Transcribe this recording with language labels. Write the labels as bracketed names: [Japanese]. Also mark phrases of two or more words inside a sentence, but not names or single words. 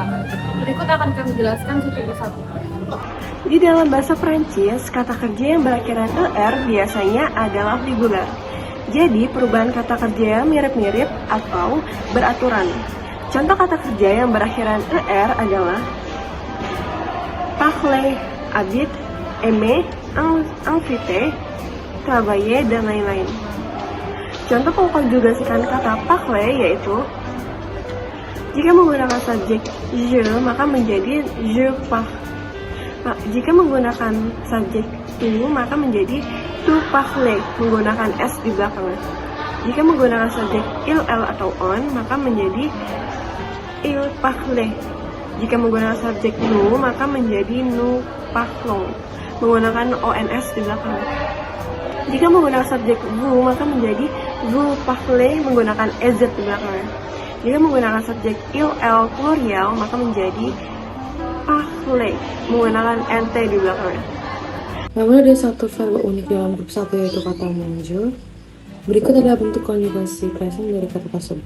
[Indonesian] Berikut akan kami jelaskan satu persatu. Di dalam bahasa Prancis, kata kerja yang berakhiran er biasanya adalah regular. Jadi, perubahan kata kerja yang mirip-mirip atau beraturan. Contoh kata kerja yang berakhiran er adalah [French] parler, habiter, aimer, inviter, travailler, [Indonesian] dan lain-lain. Contoh mengkonjugasikan kata parler yaitu jika menggunakan subjek je, maka menjadi [French] je parle. [Indonesian] Jika menggunakan subjek tu, maka menjadi [French] tu parler, [Indonesian] menggunakan s di belakangnya. Jika menggunakan subjek [French] il, el, [Indonesian] atau on, maka menjadi [French] il parle. [Indonesian] Jika menggunakan subjek nous, maka menjadi [French] nous parlons, [Indonesian] menggunakan ons di belakangnya. Jika menggunakan subjek vous, maka menjadi [French] vous parlez, [Indonesian] menggunakan ez di belakangnya. Jika menggunakan subjek [French] il, el, plurial, [Indonesian] maka menjadi parler, menggunakan nt di belakangnya. Namun ada satu verba unik dalam grup 1 yaitu kata manger. Berikut adalah bentuk konjugasi present dari kata tersebut.